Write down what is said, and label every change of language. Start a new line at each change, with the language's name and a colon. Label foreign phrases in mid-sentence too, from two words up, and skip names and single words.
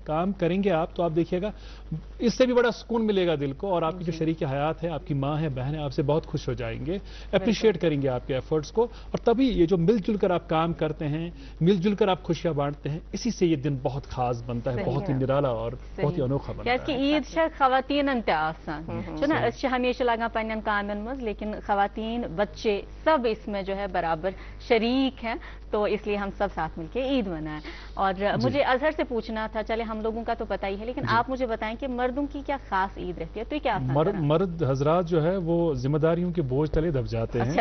Urdu: کام کریں گے آپ تو آپ دیکھیے گا اس سے بھی بڑا سکون ملے گا دل کو، اور آپ کی جو شریک حیات ہے آپ کی ماں ہے بہن ہے آپ سے بہت خوش ہو جائیں گے، اپریشیئیٹ کریں گے آپ کے ایفرٹس کو. اور تبھی یہ جو مل جل کر آپ کام کرتے ہیں، مل جل کر آپ خوشیاں بانٹتے ہیں، اسی سے یہ دن بہت خاص بنتا ہے، بہت ہی نرالا اور بہت ہی انوکھا بنتا ہے.
Kashmiri: ईद खवातीन ते हमेशा लगा पन्न कामन मज,
Urdu: لیکن خواتین بچے سب اس میں جو ہے برابر شریک ہیں، تو اس لیے ہم سب ساتھ مل کر عید منائیں. اور مجھے اظہر سے پوچھنا تھا، چلے ہم لوگوں کا تو پتا ہی ہے، لیکن آپ مجھے بتائیں کہ مردوں کی کیا خاص عید رہتی ہے? تو کیا مرد حضرات جو ہے وہ ذمہ داریوں کے بوجھ تلے دب جاتے ہیں.